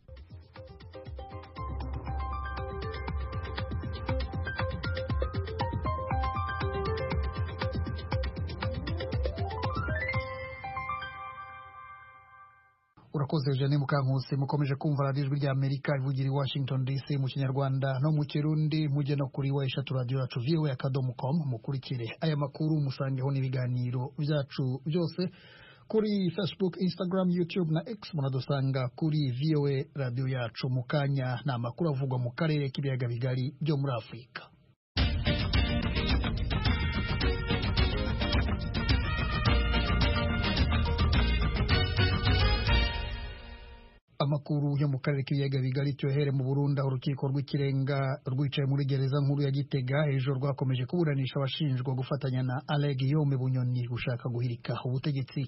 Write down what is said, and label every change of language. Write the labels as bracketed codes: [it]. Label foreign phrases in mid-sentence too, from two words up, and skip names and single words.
[rw] Urakoze Jeanne Mukankusi. Mukomeje kumva Radio Ijwi ry'Amerika ivugira i Washington DC mu Kinyarwanda no mu Kirundi. Mujye no kuri eshatu radio yacu voa.com mukurikire aya makuru musangeho n'ibiganiro byacu byose kuri Facebook, Instagram, YouTube na X. Munadusanga kuri VOA radio yacu. Mukanya na makuru avugwa mu karere k'ibiyaga bigari byo muri Afrika. Amakuru yo mu karere k'ibiyaga bigari cyohere mu Burundi aho urukiko rw'ikirenga rwicaye muri gereza nkuru ya Gitega ejo rwakomeje kuburanisha abashinjwa gufatanya na Alain Guillaume Bunyoni gushaka guhirika ubutegetsi.